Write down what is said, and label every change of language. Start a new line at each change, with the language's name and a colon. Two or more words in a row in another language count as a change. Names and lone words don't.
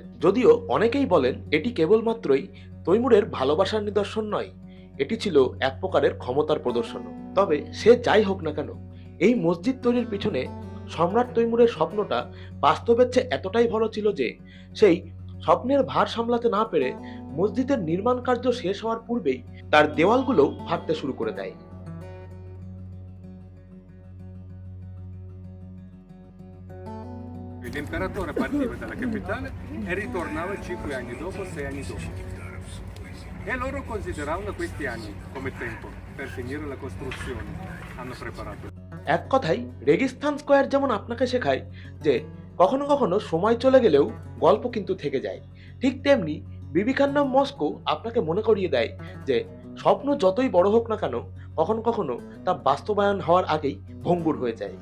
Bangla: যদিও অনেকেই বলেন এটি কেবলমাত্রই তৈমুরের ভালোবাসার নিদর্শন নয়, এটি ছিল এক প্রকারের ক্ষমতার প্রদর্শন। তবে সে যাই হোক না কেন, এই মসজিদ তৈরির পিছনে সম্রাট তৈমুরের স্বপ্নটা বাস্তবের চেয়ে এতটাই ভালো ছিল যে সেই স্বপ্নের ভার সামলাতে না পেরে মসজিদের নির্মাণ কার্য শেষ হওয়ার পূর্বেই তার দেওয়ালগুলো ফাটতে শুরু করে দেয়।
Italian: L'imperatore partiva dalla capitale e ritornava 5 anni dopo, 6 anni dopo. E loro consideravano questi anni come tempo per finire la costruzione. Hanno preparato.
Bangla: এক কথায় রেগিস্তান স্কয়ার যেমন আপনাকে শেখায় যে কখনো কখনো সময় চলে গেলেও গল্প কিন্তু থেকে যায়, ঠিক তেমনি বিবি কান্নম মস্কো আপনাকে মনে করিয়ে দেয় যে স্বপ্ন যতই বড় হোক না কেন কখনো কখনো তা বাস্তবায়ন হওয়ার আগেই ভঙ্গুর হয়ে যায়।